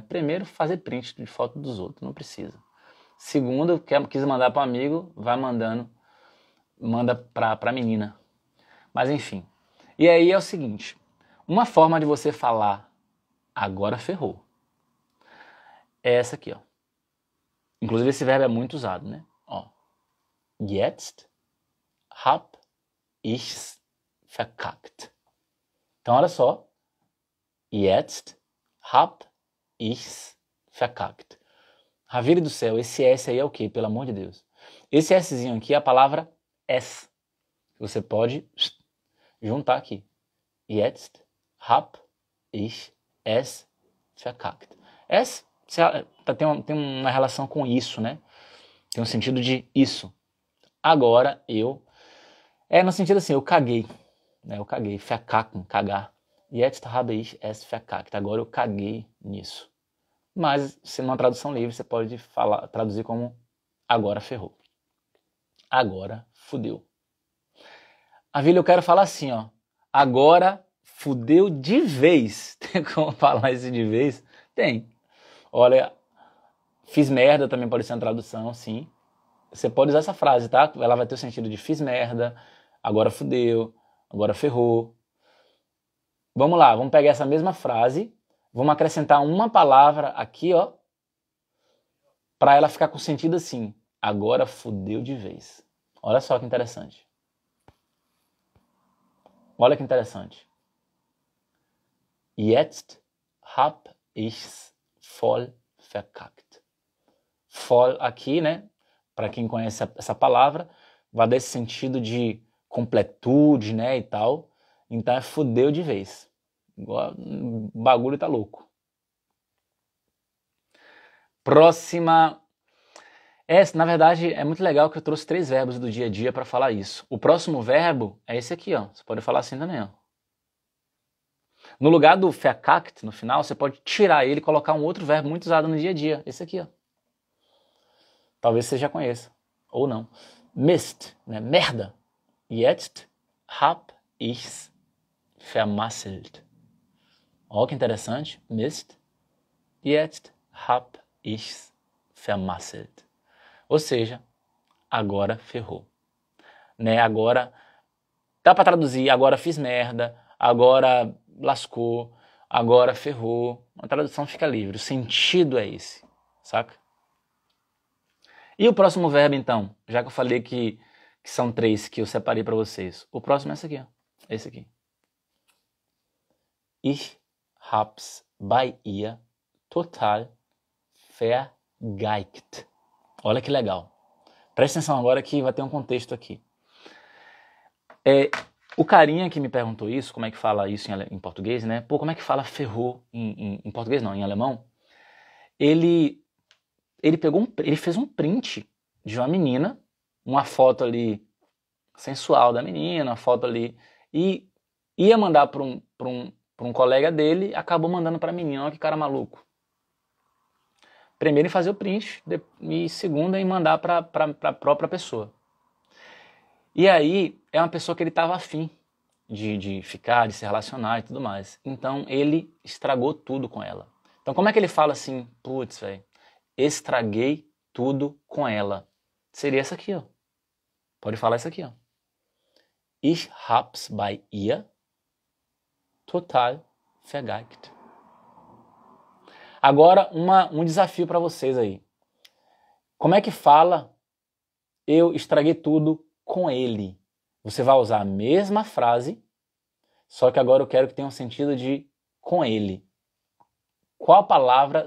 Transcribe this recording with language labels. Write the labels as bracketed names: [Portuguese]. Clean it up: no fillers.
[Portuguese] Primeiro, fazer print de foto dos outros, não precisa. Segundo, quis mandar para um amigo, vai mandando, manda pra menina. Mas enfim. E aí é o seguinte, uma forma de você falar agora ferrou é essa aqui, ó. Inclusive esse verbo é muito usado, né? Ó. [German] Jetzt hab ich's verkackt. [Portuguese] Então olha só. [German] Jetzt hab ich's verkackt. [Portuguese] Ravile do céu, esse S aí é o quê? Pelo amor de Deus. Esse Szinho aqui é a palavra S. Você pode juntar aqui. [German] Jetzt hab ich es verkackt. [Portuguese] Es tem uma relação com isso, né? Tem um sentido de isso. Agora eu... no sentido assim, eu caguei. Né? Eu caguei. Verkacken, cagar. [German] Jetzt habe ich es verkackt. [Portuguese] Agora eu caguei nisso. Mas, se numa tradução livre, você pode traduzir como agora ferrou. Agora fudeu. Avilha, eu quero falar assim, ó. Agora fudeu de vez. Tem como falar isso de vez? Tem. Olha, fiz merda também pode ser uma tradução, sim. Você pode usar essa frase, tá? Ela vai ter o sentido de fiz merda, agora fudeu, agora ferrou. Vamos lá, vamos pegar essa mesma frase, vamos acrescentar uma palavra aqui, ó, para ela ficar com sentido assim. Agora fudeu de vez. Olha só que interessante. Olha que interessante. [German] Jetzt hab ich's voll verkackt. [Portuguese] Voll aqui, né? Para quem conhece essa palavra, vai dar esse sentido de completude, né, e tal. Então é fudeu de vez. O bagulho tá louco. Próxima. Na verdade, é muito legal que eu trouxe 3 verbos do dia a dia para falar isso. O próximo verbo é esse aqui, ó. Você pode falar assim também, ó. No lugar do verkackt, no final, você pode tirar ele e colocar um outro verbo muito usado no dia a dia. Esse aqui, ó. Talvez você já conheça. Ou não. Mist, né? Merda. [German] Jetzt hab ich's vermasselt. [Portuguese] Olha que interessante. [German] Mist. Jetzt hab ich's vermasselt. [Portuguese] Ou seja, agora ferrou. Né? Agora, dá para traduzir, agora fiz merda, agora lascou, agora ferrou. A tradução fica livre, o sentido é esse, saca? E o próximo verbo então, já que eu falei que são 3 que eu separei para vocês. O próximo é esse aqui, ó. Esse aqui. [German] Ich hab's bei ihr total vergeigt. [Portuguese] Olha que legal. Presta atenção agora que vai ter um contexto aqui. O carinha que me perguntou isso, como é que fala isso em português, né? Pô, como é que fala ferrou em português não, em alemão? ele ele fez um print de uma menina, uma foto ali sensual da menina, uma foto ali, e ia mandar para um colega dele, acabou mandando para a menina. Olha que cara maluco. Primeiro em fazer o print, e segundo em mandar para a própria pessoa. E aí é uma pessoa que ele estava afim de ficar, de se relacionar e tudo mais. Então ele estragou tudo com ela. Então como é que ele fala assim, putz, velho, estraguei tudo com ela? Seria essa aqui, ó. Pode falar isso aqui, ó. [German] Ich hab's bei ihr total vergeigt. [Portuguese] Agora um desafio para vocês aí. Como é que fala eu estraguei tudo com ele? Você vai usar a mesma frase, só que agora eu quero que tenha um sentido de com ele. Qual palavra?